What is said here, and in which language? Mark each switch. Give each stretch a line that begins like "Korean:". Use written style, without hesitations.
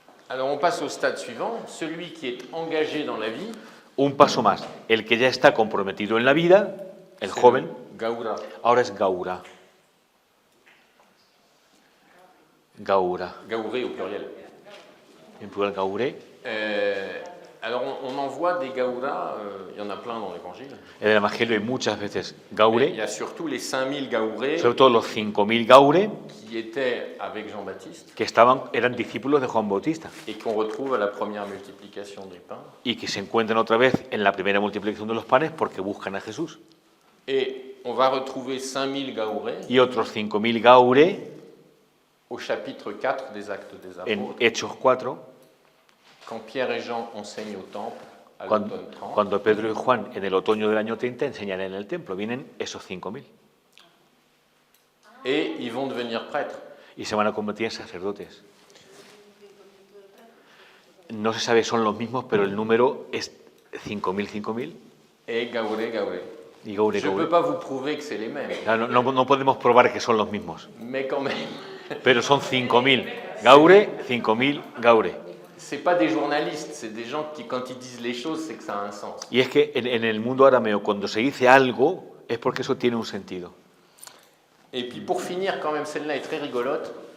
French: Alors on passe au stade suivant, celui qui est engagé dans la vie.
Spanish: Un paso más, el que ya está comprometido en la vida, el joven,
French: Gaura.
Spanish: ahora es Gaura.
French: Gaura. Gauré au pluriel.
Spanish: En plural Gauré.
French: Alors on en voit des Gauras, il y en a plein dans l'évangile.
Spanish: En el Evangelio hay muchas veces
French: Il y
Spanish: Gaure,
French: a surtout les 5000 Gaurés
Spanish: sobre todo los 5.000 Gaure,
French: qui étaient avec Jean-Baptiste
Spanish: que eran discípulos de Juan Bautista
French: et qu'on retrouve à la première multiplication des pains.
Spanish: y que se encuentran otra vez en la primera multiplicación de los panes porque buscan a Jesús.
French: Et on va retrouver 5000 Gaurés
Spanish: Y otros 5.000 Gaure
French: au chapitre 4 des Actes des
Spanish: en
French: Apôtres,
Spanish: Hechos 4,
French: quand Pierre et Jean enseignent au temple à
Spanish: cuando,
French: l'automne 30.
Spanish: cuando Pedro y Juan en el otoño del año 30 enseñan en el templo. Vienen esos 5.000
French: Et ils vont devenir prêtres.
Spanish: y se van a convertir en sacerdotes. No se sabe son los mismos, pero el número es 5.000
French: Et Gauré, Gauré.
Spanish: y Gaure,
French: Je ne peux
Spanish: Gaure.
French: pas vous prouver que c'est les mêmes,
Spanish: No podemos probar que son los mismos,
French: mais quand même,
Spanish: pero son 5.000 Gaure, 5.000 Gaure.
French: c'est pas des journalistes, c'est des gens qui, quand ils disent les choses, c'est que ça a un sens.
Spanish: Y es que en el mundo arameo, cuando se dice algo, es porque eso tiene un sentido.
French: Et puis pour finir, quand même, celle-là est très rigolote.